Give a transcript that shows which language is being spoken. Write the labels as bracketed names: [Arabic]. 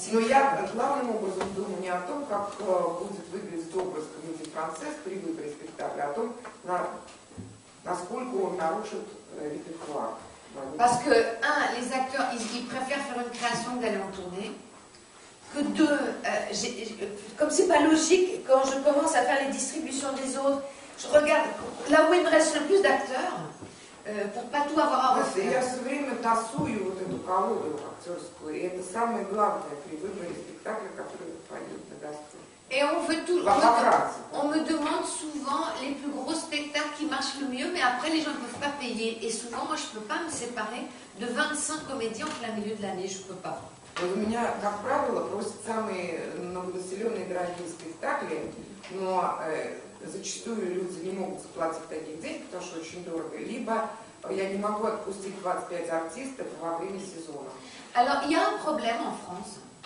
[Russian] Но я главным образом думаю не о том, как будет выглядеть образ комедии «Францесс» при выборе спектакля, а о том, насколько он нарушит репертуар. [French] Parce que, un, les acteurs, ils préfèrent faire une création que d'aller en tournée. Que deux, comme c'est pas logique, quand je commence à faire les distributions des autres, je regarde là où il me reste le plus d'acteurs, pour pas tout avoir à refaire. [Russian] Я все время тасую вот эту колоду актерскую, и это самое главное при выборе спектакля, который пойдет на гастроли. [French] Et on veut tout. On me demande souvent les plus gros spectacles qui marchent le mieux, mais après les gens ne peuvent pas payer. Et souvent, moi, je ne peux pas me séparer de 25 comédiens en plein milieu de l'année. Je ne peux pas. [Russian] У меня, как правило, просят самые многонаселенные дорогие спектакли, но зачастую люди не могут заплатить таких денег, потому что очень дорого. Либо я не могу отпустить 25 артистов во время сезона. [French] Alors, il y a un problème en France.